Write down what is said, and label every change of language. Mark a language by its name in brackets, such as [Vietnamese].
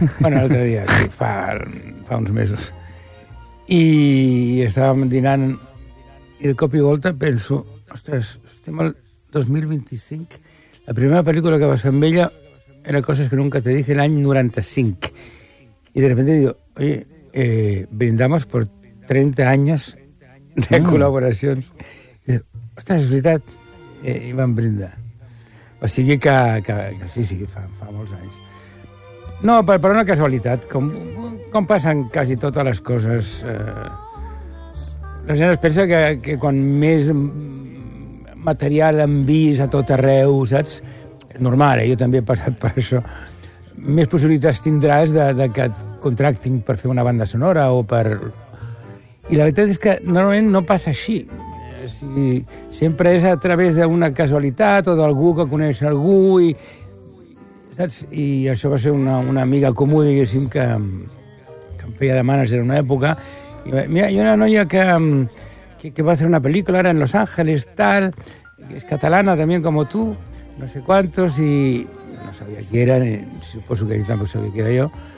[Catalan] Bueno, l'altre dia, sí, fa uns mesos. I estàvem dinant, i de cop i volta penso, ostres, estem al 2025... La primera pel·lícula que vas fer amb ella era Coses que nunca te dije, l'any 95. [Spanish] I de repente digo, oye, brindamos por 30 años de col·laboracions. [Catalan] Ostres, és veritat. I vam brindar. O sigui que sí, fa molts anys. No, per una casualitat, com passen quasi totes les coses. La gent es pensa que quan més... material en vis a tot arreu, saps? Normal, jo també he passat per això. Més possibilitats tindràs de que et contractin per fer una banda sonora o per... I la veritat és que normalment no passa així. Si sempre és a través d'una casualitat o d'algú que coneix algú i... Saps? I això va ser una amiga comú, diguéssim, que em feia de mànager en una època. I mira, hi ha una noia que va [Spanish] a hacer una película ahora en Los Ángeles, tal, es catalana también como tú, no sé cuántos, y no sabía quién era, supongo que yo tampoco sabía quién era yo.